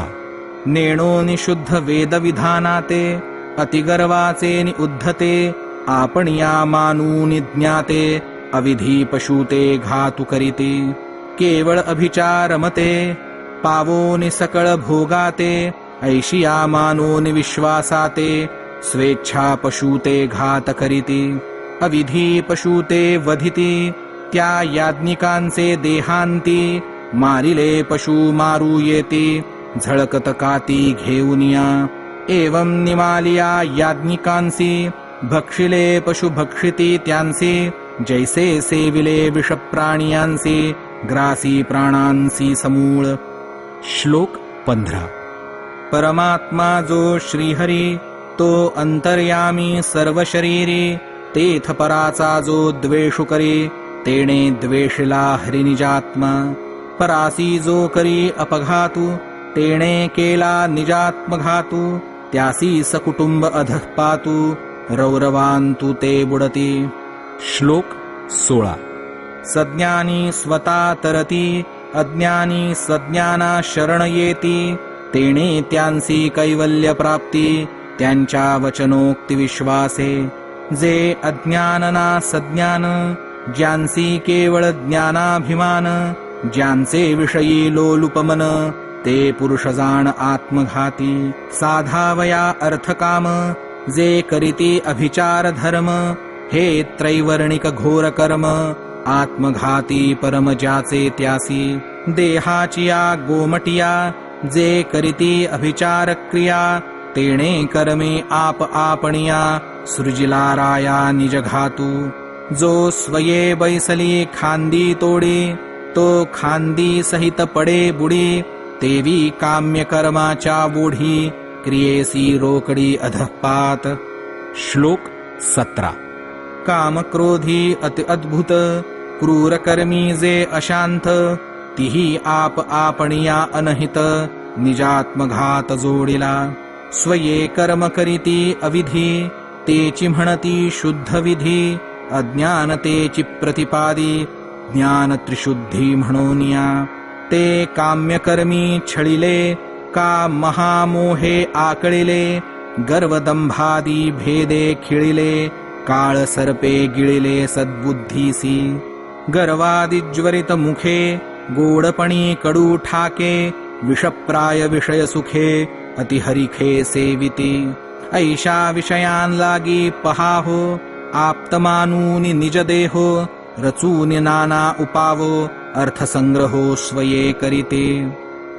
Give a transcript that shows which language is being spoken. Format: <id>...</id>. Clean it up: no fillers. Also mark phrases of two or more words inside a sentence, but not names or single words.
<mr>नेणोनि शुद्ध वेद विधानाते अतिगर्वाचे नि उद्धते आपणिया मानूनि ज्ञाते अविधी पशुते घातु करीते केवळ अभिचारमते पावोनि सकळ भोगाते ऐशिया मानोनि विश्वासाते स्वेच्छा पशुते घात करीते अविधी पशुते वधिती त्या याज्ञिकांचे देहांती मारिले पशु मारू येते झळकत काती घेऊनिया एवं निमालिया याज्ञिकांसी भक्षिले पशु भक्षिती त्यांसी जैसे सेविले विषप्राणियांसी ग्रासी प्राणांसी समूळ. श्लोक 15. परमात्मा जो श्रीहरी तो अंतर्यामी सर्व शरीरी तेथ पराचा जो द्वेषु करी तेणे द्वेषिला हरिनिजात्मा परासी जो करी अपघातू तेणे केला निजात्मघातू त्यासी सकुटुंब अधः पातू रौरवांतु ते बुडती. श्लोक 16. सज्ञानी स्वता तरती अज्ञानी सज्ञाना शरण येती तेणे त्यांसी कैवल्य प्राप्ती त्यांच्या वचनोक्ती विश्वासे जे अज्ञानना सज्ञान ज्यांसी केवळ ज्ञानाभिमान ज्यांचे विषयी लोलुपमन ते पुरुष जाण आत्मघाती साधावया अर्थकाम जे करीती अभिचार धर्म हे त्रैवर्णिक घोर कर्म आत्मघाती परम ज्याचे त्यासी देहाचिया गोमटिया जे करीती अभिचार क्रिया तेणे कर्मे आप आपणिया सृजिला राया निज घातू जो स्वये बैसली खांदी तोडी तो खांदी सहित पडे बुडी तेवी काम्य कर्माच्या बूढी क्रियेसी रोकडी अधपात. श्लोक 17. काम क्रोधी अति अद्भुत क्रूर कर्मी जे अशांत तिही आप आपणिया अनहित निजात्मघात जोडिला स्वये कर्म करीती अविधी तेची म्हणती शुद्ध विधी अज्ञान तेची प्रतिपादी ज्ञान त्रिशुद्धी म्हणोनिया ते काम्यकर्मी छळिले का महामोहे आकळिले गर्वदंभादी भेदे खिळिले काळ सर्पे गिळिले सद्बुद्धीसी गर्वादी ज्वरित मुखे गोडपणी कडू ठाके विषप्राय विषय सुखे अतिहरिखे सेविती ऐशा विषयान लागी पहाहो आप्तमानूनि निज देहो रचूनि नाना उपावो अर्थसंग्रहो स्वये करीते</mr>